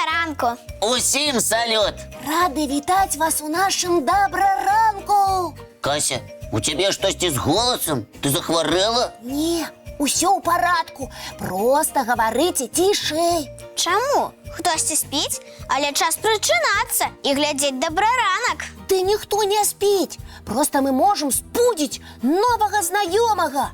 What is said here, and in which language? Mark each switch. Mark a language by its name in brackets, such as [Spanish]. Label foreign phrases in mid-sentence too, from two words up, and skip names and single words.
[Belarusian] ранку. Усім салют! Рады вітаць вас у нашым добраранку. [Russian] Кася, у тебе что-то с голосом? Ты захворела? [Belarusian] Не, усё ў парадку. Просто гаварыце цішэй. Чаму? Хтосьці спіць, але час прачынацца і глядзець добраранак. Ды ніхто не спіць. Просто мы можам спудзіць новага знаёмага.